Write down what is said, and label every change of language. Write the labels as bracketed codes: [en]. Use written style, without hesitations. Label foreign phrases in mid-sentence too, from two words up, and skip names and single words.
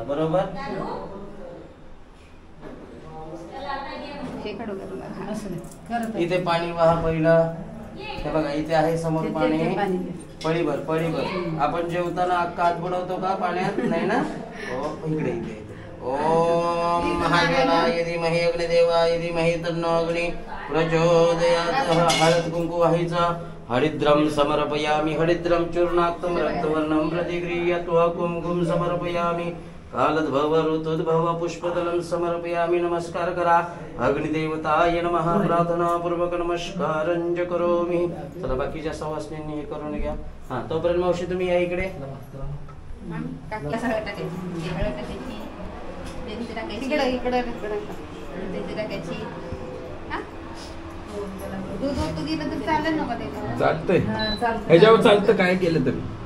[mr] बरोबर. इथे पाणी वाहा पहिलं. हे बघा इथे आहे समोर पाणी. पळीभर आपण जेवताना अक्का हात बुडवतो का पाण्यात. नाही ना. इकडे इथे [sa] ओम महादेवाय धीमहि अग्निदेवाय धीमहि तन्नो अग्नि प्रचोदयात्. [mr] हळद कुंकू वाहायचा. [sa] हरिद्रम समर्पयामि. हरिद्रम चूर्णाक्तम रक्तवर्णम प्रतिगृह्यत्वा कुंकुम समर्पयामि. कालद्भव ऋतुद्भव पुष्पदलं समर्पयामि. [mr] नमस्कार करा. [sa] अग्निदेवताय नमः. प्रार्थना पूर्वक नमस्कारं च करोमि. [mr] चला बाकीच्या सवासनींनी हे करून घ्या. हा तोपर्यंत मावशी तुम्ही या इकडे. चालतंय ह्याच्यावर चालतं काय केलं तरी.